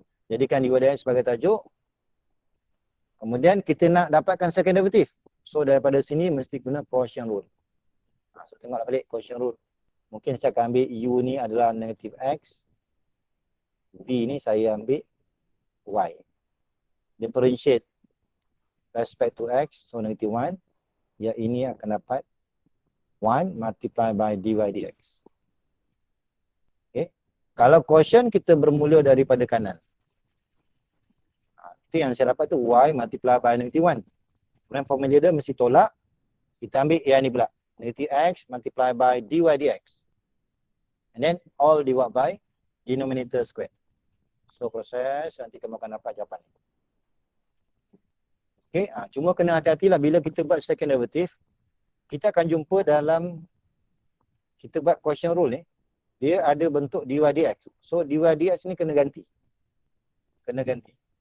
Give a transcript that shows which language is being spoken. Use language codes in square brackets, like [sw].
[ms] Jadikan dy dx sebagai tajuk. Kemudian kita nak dapatkan second derivative. So daripada sini mesti guna quotient rule. So tengoklah balik quotient rule. Mungkin saya akan ambil u ni adalah negative x. V ni saya ambil y. [en] Differentiate respect to x. So negative 1. [ms] Ya ini akan dapat 1 [en] multiply by dy dx. [ms] Okay. Kalau quotient kita bermula daripada kanan. Itu yang saya dapat tu y [en] multiply by negative 1. [ms] Kemudian formula dia mesti tolak. Kita ambil yang ni pula. [en] Negative x multiply by dy dx. And then all divided by denominator square. [ms] So proses nanti kamu akan dapat jawapan. Okay, cuma kena hati-hatilah bila kita buat second derivative. Kita akan jumpa dalam kita buat quotient rule ni. Dia ada bentuk dy dx. So dy dx ni kena ganti. Kena ganti.